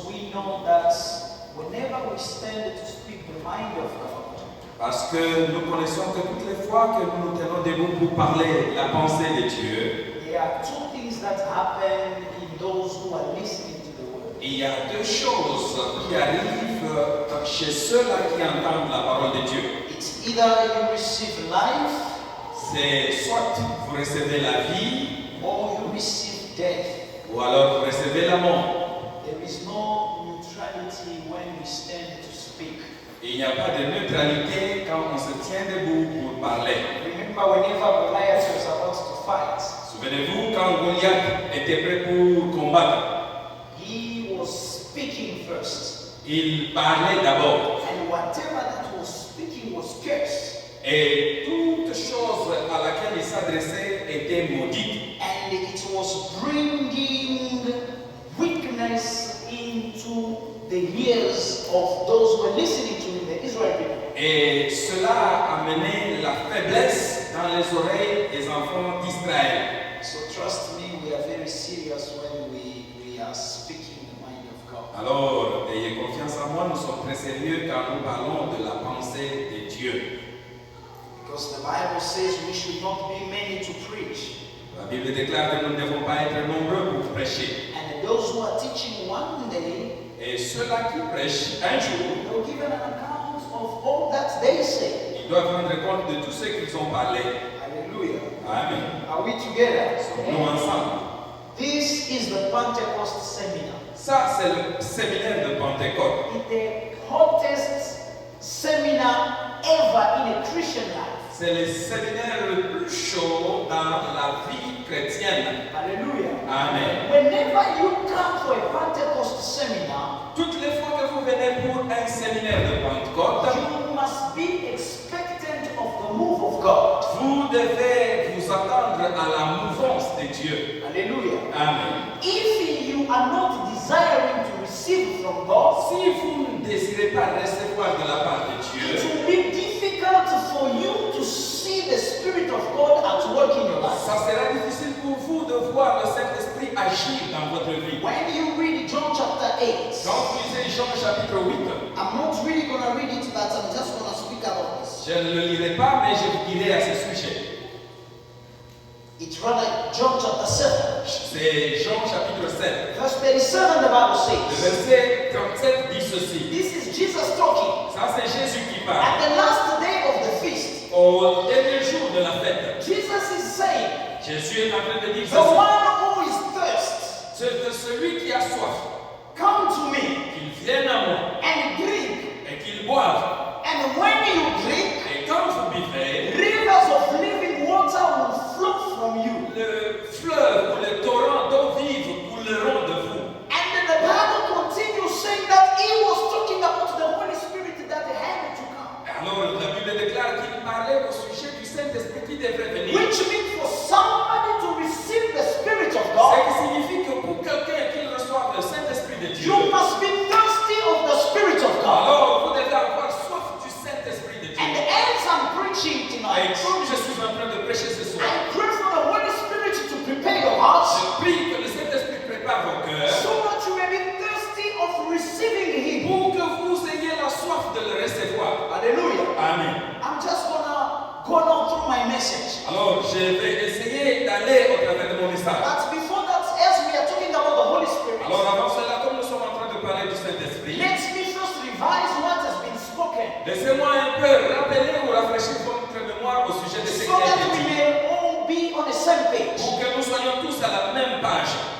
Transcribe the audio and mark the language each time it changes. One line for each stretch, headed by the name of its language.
English: know that whenever we stand to speak the mind of God,
French: Parce que nous connaissons que toutes les fois que nous nous tenons debout pour parler la pensée de Dieu,
English: there are two things that happen in those who are listening to the word.
French: il y a deux choses qui arrivent chez ceux-là qui entendent la parole de Dieu.
English: It's either you receive life
French: C'est soit vous recevez la vie,
English: or you receive death.
French: ou alors vous recevez la mort.
English: There is no neutrality when we stand to speak.
French: Et il n'y a pas de neutralité quand on se tient debout pour parler.
English: Remember whenever Goliath was about to fight,
French: Souvenez-vous quand Goliath était prêt pour combattre,
English: he was speaking first.
French: il parlait d'abord.
English: And whatever that was speaking was cursed.
French: Et toute chose à laquelle il s'adressait était maudite.
English: And it was bringing weakness into the ears of those who were listening to him, the Israel people.
French: Et cela a amené la faiblesse dans les oreilles des enfants d'Israël.
English: So trust me, we are very serious when we are speaking the mind of God.
French: Alors, ayez confiance en moi, nous sommes très sérieux quand nous parlons de la pensée de Dieu.
English: Because the Bible says we should not be many to preach.
French: La Bible déclare que nous ne devons pas être nombreux pour prêcher.
English: And those who are teaching one day,
French: Et ceux-là qui prêchent un jour,
English: they'll give an account of all that they say.
French: ils doivent rendre compte de tout ce qu'ils ont parlé.
English: Hallelujah. Amen. Are we together?
French: Nous ensemble.
English: This is the Pentecost seminar.
French: Ça, c'est le séminaire de Pentecôte.
English: It's the hottest seminar ever in a Christian life.
French: C'est le séminaire le plus chaud dans la vie chrétienne.
English: Hallelujah. Amen. Whenever you come for a Pentecost seminar,
French: Toutes les fois que vous venez pour un séminaire de Pentecôte,
English: you must be expectant of the move of God.
French: vous devez vous attendre à la mouvance de Dieu.
English: Hallelujah. Amen. If you are not desiring to receive from God,
French: Si vous ne désirez pas recevoir de la part de
English: it
French: Dieu,
English: will be difficult for you to see the Spirit of God at work in your life.
French: ça sera difficile pour vous de voir le Saint-Esprit agir dans votre vie.
English: When you read John chapter 8,
French: Quand vous lisez Jean chapitre 8,
English: I'm not really going to read it, but I'm just going to speak about this.
French: je ne le lirai pas, mais je vous dirai à ce sujet.
English: It's rather John chapter 7.
French: C'est Jean chapitre 7.
English: Verse 37, the Bible
French: Le
English: says,
French: verset 37 dit ceci.
English: this is Jesus talking.
French: Ça, c'est Jésus qui parle.
English: At the last day of the feast,
French: Au dernier jour de la fête,
English: Jesus is saying,
French: Jésus est en train de dire
English: the
French: ceci.
English: one who is thirst,
French: C'est de celui qui a soif,
English: come to me
French: qu'il vienne à moi
English: and drink.
French: et qu'il boive.
English: And when you drink,
French: Et quand vous buvez,
English: rivers of living water will flow from you.
French: le fleuve ou le torrent d'eau vive couleront de vous.
English: And then the Bible continues saying that he was talking about the Holy Spirit that had to come.
French: Alors la Bible déclare qu'il parlait au sujet du Saint-Esprit qui devrait venir.
English: Which means for somebody to receive the Spirit of
French: Ce
English: God,
French: qui signifie que pour quelqu'un qu'il reçoive le Saint-Esprit de Dieu,
English: you must be thirsty of the Spirit of God.
French: alors vous devez avoir soif du Saint-Esprit de Dieu.
English: And as I'm preaching
French: Et
English: tonight,
French: comme je suis en train de prêcher ce soir,
English: I pray for the Holy Spirit to prepare your hearts
French: je prie que le Saint-Esprit prépare vos cœurs
English: so that you may be thirsty of receiving Him.
French: pour que vous ayez la soif de le recevoir.
English: Hallelujah. Amen. I'm just gonna go on through my message.
French: Alors, je vais essayer d'aller au travers de mon message.
English: But before that, as we are talking about the Holy Spirit,
French: Alors, avant cela, comme nous sommes en train de parler du Saint-Esprit,
English: let me first revise what has been spoken
French: laissez-moi un peu rappeler ou rafraîchir votre mémoire au sujet de ce qui
English: so
French: a
English: that
French: été
English: we
French: dit,
English: may all be on the same page.
French: pour que nous soyons tous à la même page.